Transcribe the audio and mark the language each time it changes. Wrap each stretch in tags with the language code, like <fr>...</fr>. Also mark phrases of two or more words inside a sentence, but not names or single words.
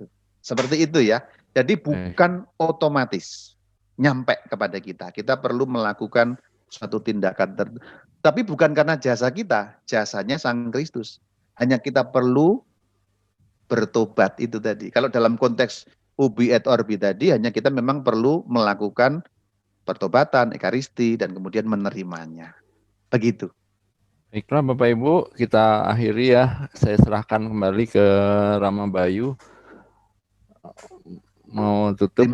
<id>Seperti itu ya. Jadi bukan otomatis nyampe kepada kita. Kita perlu melakukan suatu tindakan tapi bukan karena jasa kita, jasanya Sang Kristus. Hanya kita perlu bertobat itu tadi. Kalau dalam konteks</id> <la>ubi et orbi</la> <id>tadi, hanya kita memang perlu melakukan pertobatan, ekaristi, dan kemudian menerimanya. Begitu. Baiklah Bapak Ibu, kita akhiri ya. Saya serahkan kembali ke Rama Bayu. Mau tutup.</id>